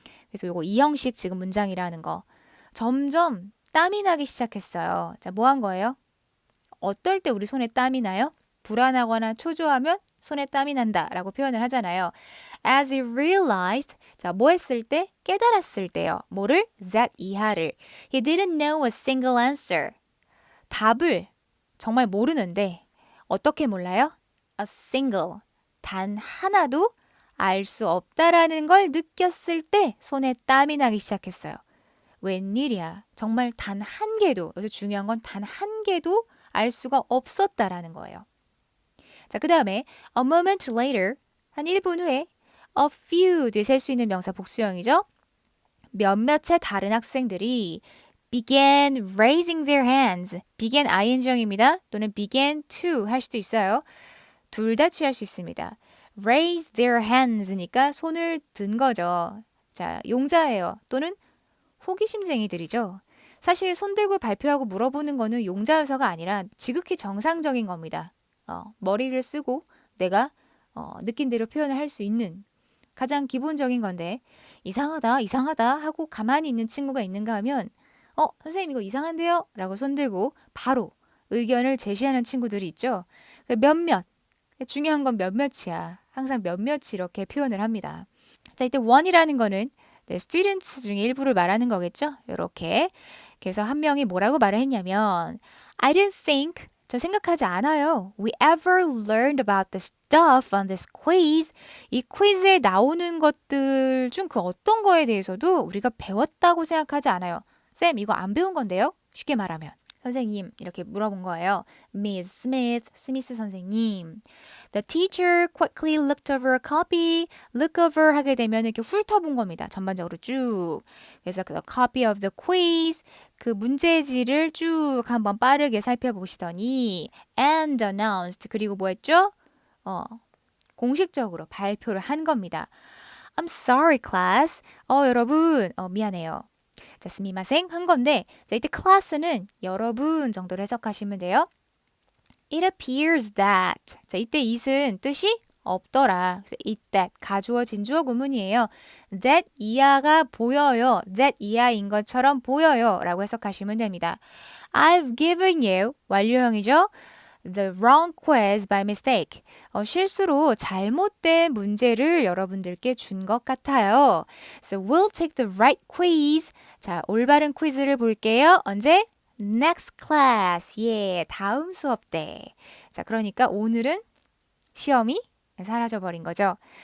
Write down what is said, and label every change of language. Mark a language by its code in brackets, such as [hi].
[ko] 그래서 요거 이 형식 지금 문장이라는 거. 점점 땀이 나기 시작했어요. 자, 뭐 한 거예요? 어떨 때 우리 손에 땀이 나요? 불안하거나 초조하면 손에 땀이 난다 라고 표현을 하잖아요. [en] As he realized, [ko] 자, 뭐 했을 때? 깨달았을 때요. 뭐를? that 이하를. [en] He didn't know a single answer. [ko] 답을 정말 모르는데 어떻게 몰라요? [en] A single. [ko] 단 하나도 알 수 없다라는 걸 느꼈을 때 손에 땀이 나기 시작했어요. 웬일이야. 정말 단 한 개도, 여기서 중요한 건 단 한 개도 알 수가 없었다라는 거예요. 자, 그 다음에 [en] a moment later, [ko] 한 1분 후에 a few 뒤에 셀 수 있는 명사 복수형이죠. 몇몇의 다른 학생들이 [en] began raising their hands. [ko] began ing형입니다. 또는 began to 할 수도 있어요. 둘 다 취할 수 있습니다. raise their hands니까 손을 든 거죠. 자, 용자예요. 또는 호기심쟁이들이죠. 사실 손 들고 발표하고 물어보는 거는 용자여서가 아니라 지극히 정상적인 겁니다. 머리를 쓰고 내가 느낀 대로 표현을 할 수 있는 가장 기본적인 건데 이상하다 하고 가만히 있는 친구가 있는가 하면 선생님 이거 이상한데요? 라고 손 들고 바로 의견을 제시하는 친구들이 있죠. 몇몇, 중요한 건 몇몇이야. 항상 몇몇이 이렇게 표현을 합니다. 자, 이때 one이라는 거는 students 중에 일부를 말하는 거겠죠. 이렇게. 그래서 한 명이 뭐라고 말을 했냐면 [en] I didn't think, [ko] 저 생각하지 않아요. [en] We ever learned about the stuff on this quiz. [ko] 이 퀴즈에 나오는 것들 중 그 어떤 거에 대해서도 우리가 배웠다고 생각하지 않아요. 쌤, 이거 안 배운 건데요? 쉽게 말하면. 선생님, 이렇게 물어본 거예요. Miss Smith, 스미스 선생님. [en] The teacher quickly looked over a copy. [ko] Look over 하게 되면 이렇게 훑어본 겁니다. 전반적으로 쭉. 그래서 [en] the copy of the quiz. [ko] 그 문제지를 쭉 한번 빠르게 살펴보시더니 [en] and announced. [ko] 그리고 뭐 했죠? 공식적으로 발표를 한 겁니다. [en] I'm sorry, class. [ko] 여러분, 미안해요. 자, 스미마생 한 건데, 자, 이때 class는 여러분 정도로 해석하시면 돼요. [en] It appears that. [ko] 자, 이때 it은 뜻이 없더라. 그래서 it that 가주어 진주어 구문이에요. that 이하가 보여요. that 이하인 것처럼 보여요. 라고 해석하시면 됩니다. [en] I've given you [ko] 완료형이죠. [en] the wrong quiz by mistake. [ko] 실수로 잘못된 문제를 여러분들께 준 것 같아요. [en] So we'll take the right quiz. [ko] 자, 올바른 퀴즈를 볼게요. 언제? [en] Next class. [ko] 예, 다음 수업 때. 자, 그러니까 오늘은 시험이 사라져버린 거죠.